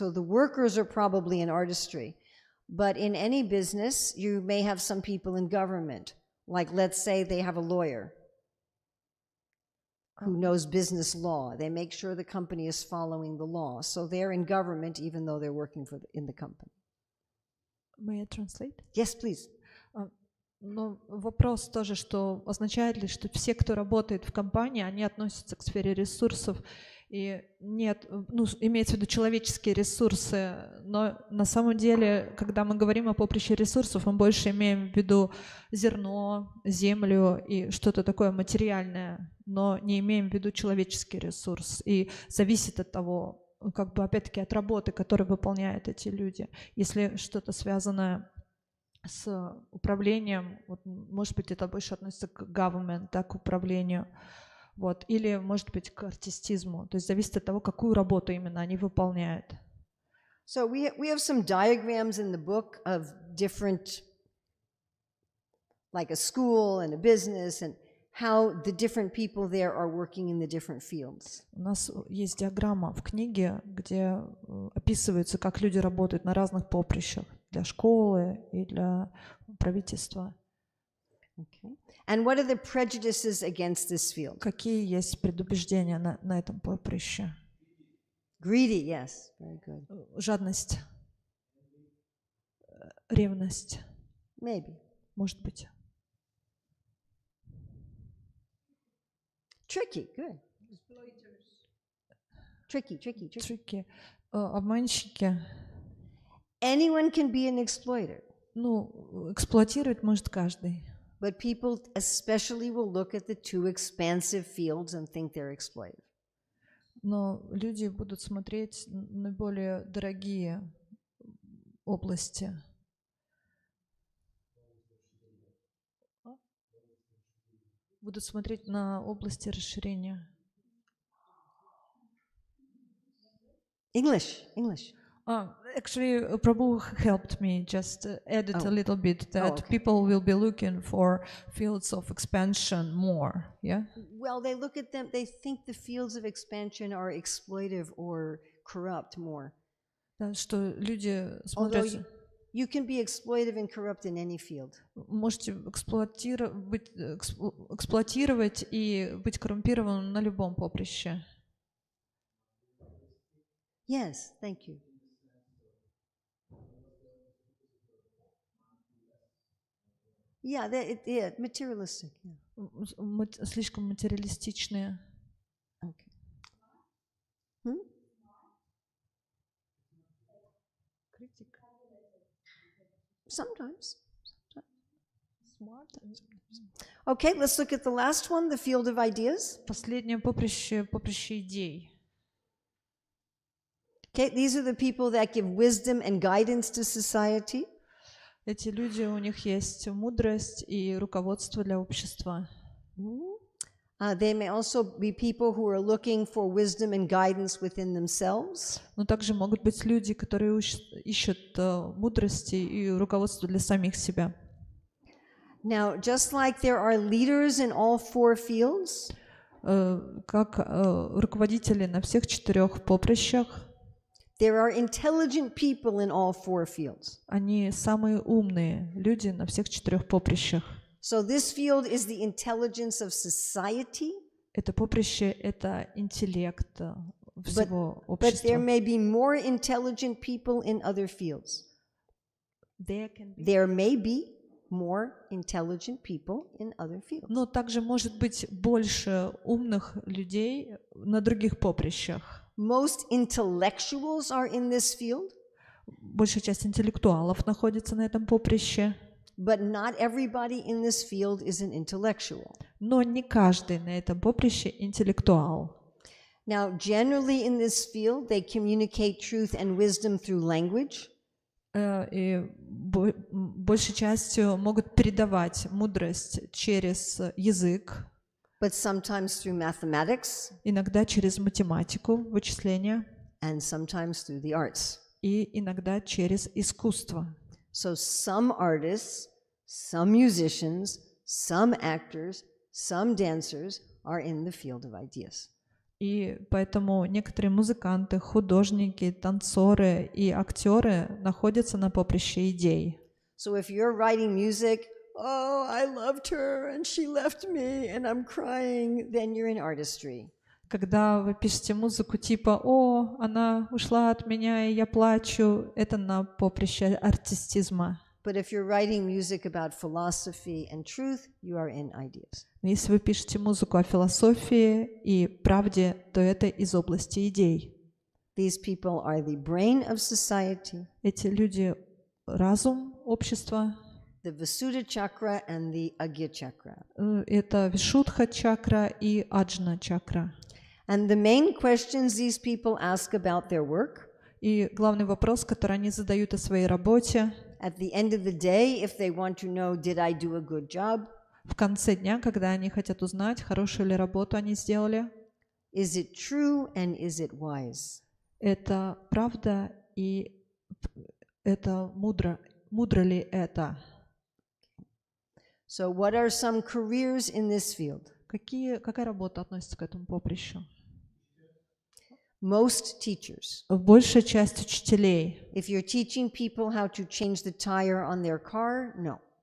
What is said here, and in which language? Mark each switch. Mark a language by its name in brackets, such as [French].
[English] So the workers are probably in artistry, but in any business, you may have some people in government. Like, let's say they have a lawyer who knows business law. They make sure the company is following the law. So they're in government even though they're working in the company. May I translate? Yes, please. [Russian] Но вопрос тоже, что означает ли, что все, кто работает в компании, они относятся к сфере ресурсов, и нет, ну, имеется в виду человеческие ресурсы, но на самом деле, когда мы говорим о поприще ресурсов, мы больше имеем в виду зерно, землю и что-то такое материальное, но не имеем в виду человеческий ресурс, и зависит от того, как бы опять-таки от работы, которую выполняют эти люди. Если что-то связанное с управлением, вот, может быть, это больше относится к government, да, к управлению, вот, или, может быть, к артистизму. То есть зависит от того, какую работу именно они выполняют. [English] So we have some diagrams in the book of different, like a school and a business, and how the different people there are working in the different fields. [Russian] У нас есть диаграмма в книге, где описывается, как люди работают на разных поприщах для школы и для правительства. [English] Okay. And what are the prejudices against this field? [Russian] Какие есть предубеждения на этом поприще? [English] Greedy, yes, very good. [Russian] Жадность, ревность. [English] Maybe. [Russian] Может быть. [English] Tricky, good. Tricky. [Russian] Трюки. Обманщики. [English] Anyone can be an exploiter. [Russian] Ну, эксплуатировать может каждый. [English] But people especially will look at the too expansive fields and think they're exploitive. [Russian] Но люди будут смотреть на более дорогие области. Будут смотреть на области расширения. [English] English. Actually, Prabhu helped me just edit a little bit that people will be looking for fields of expansion more, yeah? Well, they look at them, they think the fields of expansion are exploitive or corrupt more. [Russian] Да, что люди [English] Although [Russian] смотрят... [English] you can be exploitive and corrupt in any field. [Russian] Можете эксплуатировать и быть коррумпированным на любом поприще. [English] Yes, thank you. Yeah, materialistic. Yeah. [Russian] Слишком материалистичные. [English] Okay. Sometimes. Smart. Okay, let's look at the last one, the field of ideas. [Russian] Последнее поприще идей. [English] Okay, these are the people that give wisdom and guidance to society. [Russian] Эти люди, у них есть мудрость и руководство для общества. [English] They may also be people who are looking for wisdom and guidance within themselves. [Russian] Но также могут быть люди, которые ищут мудрости и руководство для самих себя. [English] Now, just like there are leaders in all four fields, [Russian] как руководители на всех 4 поприщах, [English] there are intelligent people in all four fields. [Russian] Они самые умные люди на всех 4 поприщах. [English] So this field is the intelligence of society. [Russian] Это поприще, это интеллект всего [English] But [Russian] общества. [English] there may be more intelligent people in other fields. There may be more intelligent people in other fields. [Russian] Но также может быть больше умных людей на других поприщах. [English] Most intellectuals are in this field. [Russian] Большая часть интеллектуалов находится на этом поприще. [English] But not everybody in this field is an intellectual. [Russian] Но не каждый на этом поприще интеллектуал. [English] Now, generally in this field, they communicate truth and wisdom through language. [Russian] И большей частью могут передавать мудрость через язык, [English] but sometimes through mathematics, [Russian] иногда через математику, вычисления, [English] and sometimes through the arts. [Russian] и иногда через искусство. [English] So some artists, some musicians, some actors, some dancers are in the field of ideas. [Russian] И поэтому некоторые музыканты, художники, танцоры и актеры находятся на поприще идей. [English] So if you're writing music, oh, I loved her and she left me and I'm crying, then you're in artistry. [Russian] Когда вы пишете музыку типа «О, она ушла от меня, и я плачу», это на поприще артистизма. [English] But if you're writing music about philosophy and truth, you are in ideas. [Russian] Если вы пишете музыку о философии и правде, то это из области идей. [English] These people are the brain of society, [Russian] Эти люди — разум общества. [English] the Visuddha chakra and the Agya chakra. [Russian] Это Вишудха чакра и Аджна чакра. [English] And the main questions these people ask about their work, [Russian] И главный вопрос, который они задают о своей работе, [English] at the end of the day, if they want to know, did I do a good job? [Russian] в конце дня, когда они хотят узнать, хорошую ли работу они сделали, [English] Is it true and is it wise? [Russian] это правда и это мудро. Мудро ли это? [English] So what are some careers in this field? [Russian] Какая работа относится к этому поприщу? [English] Most teachers. [Russian] Большая часть учителей. [English] If you're teaching people how to change the tire on their car, no.